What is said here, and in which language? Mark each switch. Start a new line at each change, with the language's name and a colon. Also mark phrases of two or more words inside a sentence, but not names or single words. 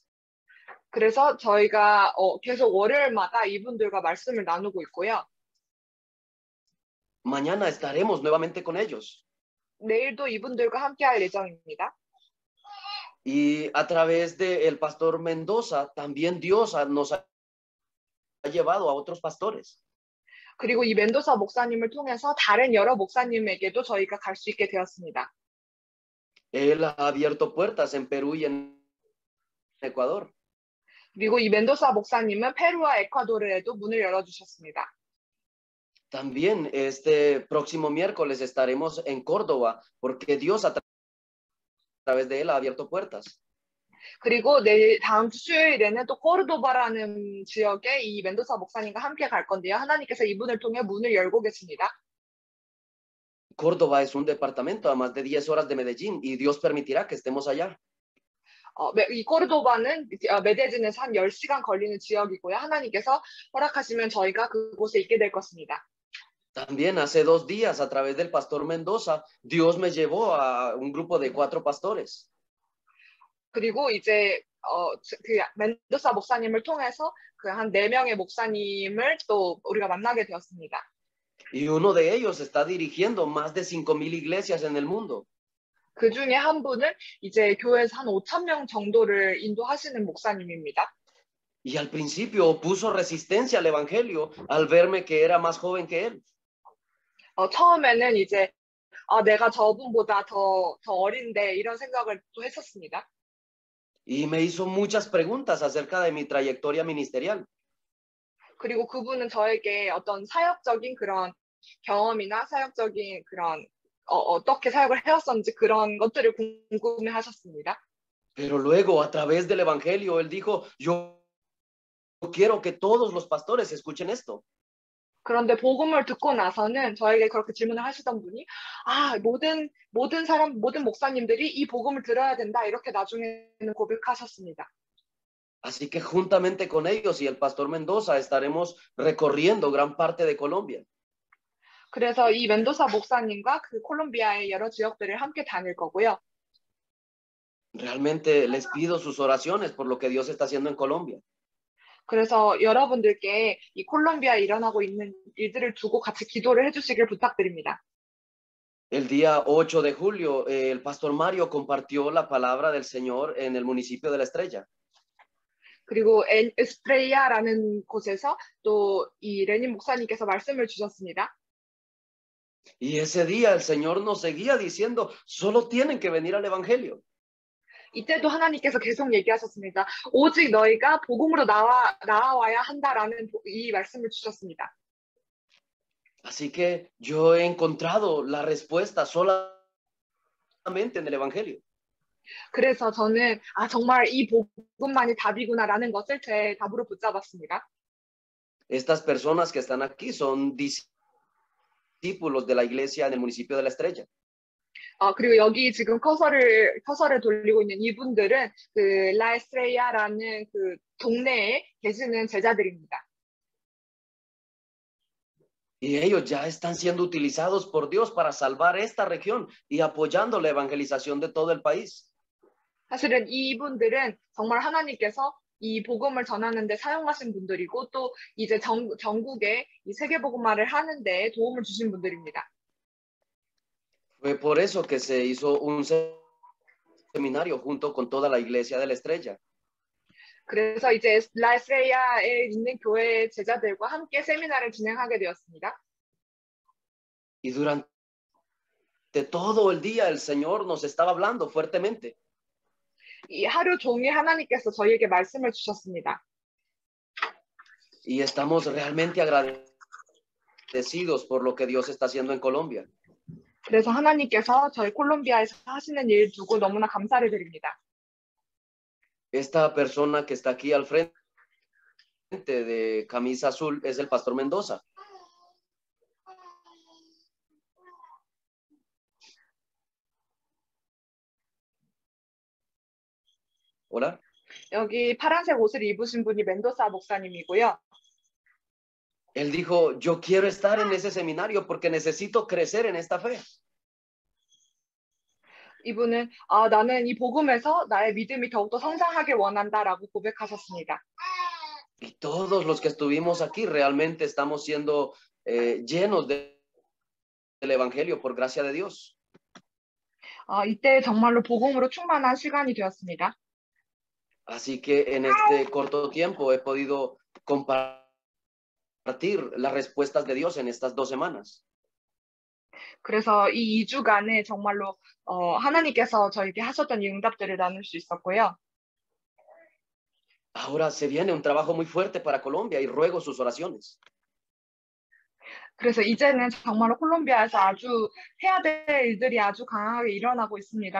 Korean: 그래서 저희가 계속 월요일마다 이분들과 말씀을 나누고 있고요.
Spanish: Mañana estaremos nuevamente con ellos.
Korean: 내일도 이분들과 함께할 예정입니다.
Spanish: Y a través del pastor Mendoza, también Dios nos ha llevado a otros pastores.
Korean: 그리고 이 멘도사 목사님을 통해서 다른 여러 목사님에게도 저희가 갈 수 있게 되었습니다.
Spanish: Él ha abierto puertas en Perú y en Ecuador.
Korean: 그리고 이 멘도사 목사님은 페루와 에콰도르에도 문을 열어주셨습니다.
Spanish: También este próximo miércoles estaremos en Córdoba, porque Dios a través de él ha abierto puertas.
Korean: 그리고 다음 주 수요일에는 또 코르도바라는 지역에 이 멘도사 목사님과 함께 갈 건데요. 하나님께서 이분을 통해 문을 열고 계십니다.
Spanish: Córdoba es un departamento a más de 10 horas de Medellín y Dios permitirá que estemos allá.
Korean: 이 코르도바는 메데진에서 한 10시간 걸리는 지역이고요. 하나님께서 허락하시면 저희가 그곳에 있게 될 것입니다.
Spanish: También hace 2 días a través del pastor Mendoza, Dios me llevó a un grupo de 4 pastores.
Korean: 그리고 이제 멘도사 목사님을 통해서 한 4명의 목사님을 또 우리가 만나게 되었습니다.
Spanish: Y uno de ellos está dirigiendo más de 5,000 iglesias en el mundo.
Korean: 그 중에 한 분은 이제 교회에서 한 5,000명 정도를 인도하시는 목사님입니다.
Spanish: Y al principio opuso resistencia al evangelio al verme que era más joven que él.
Korean: 처음에는 이제 내가 저분보다 더 어린데 이런 생각을 또 했었습니다.
Spanish: Y me hizo muchas preguntas acerca de mi trayectoria ministerial.
Korean: 그리고 그분은 저에게 어떤 사역적인 그런 경험이나 사역적인 그런 어떻게 사역을 해왔었는지 그런 것들을 궁금해하셨습니다.
Spanish: Pero luego a través del evangelio él dijo, yo quiero que todos los pastores escuchen esto.
Korean: 그런데 복음을 듣고 나서는 저에게 그렇게 질문을 하시던 분이 모든 목사님들이 이 복음을 들어야 된다 이렇게 나중에는 고백하셨습니다.
Spanish: Así que juntamente con ellos y el pastor Mendoza estaremos recorriendo gran parte de Colombia.
Korean: 그래서 이 멘도사 목사님과 그 콜롬비아의 여러 지역들을 함께 다닐 거고요.
Spanish: Realmente les pido sus oraciones por lo que Dios está haciendo en Colombia.
Korean: 그래서 여러분들께 이 콜롬비아에 일어나고 있는 일들을 두고 같이 기도를 해주시길 부탁드립니다.
Spanish: El día 8 de julio, el pastor Mario compartió la palabra del Señor en el municipio de La Estrella.
Korean: 그리고 에스프레이아라는 곳에서 또 이 레닌 목사님께서 말씀을 주셨습니다.
Spanish: Y ese día el Señor nos seguía diciendo, solo tienen que venir al Evangelio.
Korean: 이때도 하나님께서 계속 얘기하셨습니다. 오직 너희가 복음으로 나와야 한다라는 이 말씀을 주셨습니다.
Spanish: Así que yo he encontrado la respuesta solamente en el Evangelio.
Korean: 그래서 저는 정말 이 복음만이 답이구나라는 것을 제 답으로 붙잡았습니다.
Spanish: Estas personas que están aquí son discípulos de la iglesia en el municipio de La Estrella.
Korean: 그리고 여기 지금 커서를 돌리고 있는 이분들은 그 라에스트레이아라는 그 동네에 계시는 제자들입니다.
Spanish: Y ellos ya están siendo utilizados por Dios para salvar esta región y apoyando la evangelización de todo el país.
Korean: 사실은 이분들은 정말 하나님께서 이 복음을 전하는 데 사용하신 분들이고 또 이제 전국에 이 세계 복음화를 하는 데 도움을 주신 분들입니다.
Spanish: Fue por eso que se hizo un seminario junto con toda la iglesia de La Estrella.
Korean: 그래서 이제 라에스트레이아에 있는 교회 제자들과 함께 세미나를 진행하게 되었습니다.
Spanish: Y durante todo el día el Señor nos estaba hablando fuertemente.
Korean: 이 하루 종일 하나님께서 저희에게 말씀을 주셨습니다.
Spanish: Y estamos realmente agradecidos por lo que Dios está haciendo en Colombia.
Korean: 그래서 하나님께서 저희 콜롬비아에서 하시는 일 두고 너무나 감사를 드립니다.
Spanish: Esta persona que está aquí al frente de camisa azul es el pastor Mendoza. Hola.
Korean: 여기 파란색 옷을 입으신 분이 멘도사 목사님이고요.
Spanish: Él dijo, yo quiero estar en ese seminario porque necesito crecer en esta fe.
Korean: 이분은 나는 이 복음에서 나의 믿음이 더욱더 성장하길 원한다라고 고백하셨습니다.
Spanish: Y todos los que estuvimos aquí realmente estamos siendo llenos del Evangelio por gracia de Dios.
Korean: 이때 정말로 복음으로 충만한 시간이 되었습니다.
Spanish: Así que en este corto tiempo he podido compartir las respuestas de Dios en estas 2 semanas.
Korean: 그래서 이 2주간에 정말로 하나님께서 저에게 하셨던 이 응답들을 나눌 수 있었고요.
Spanish: Ahora se viene un trabajo muy fuerte para Colombia y ruego sus oraciones.
Korean: 그래서 이제는 정말로 콜롬비아에서 아주 해야 될 일들이 아주 강하게 일어나고 있습니다.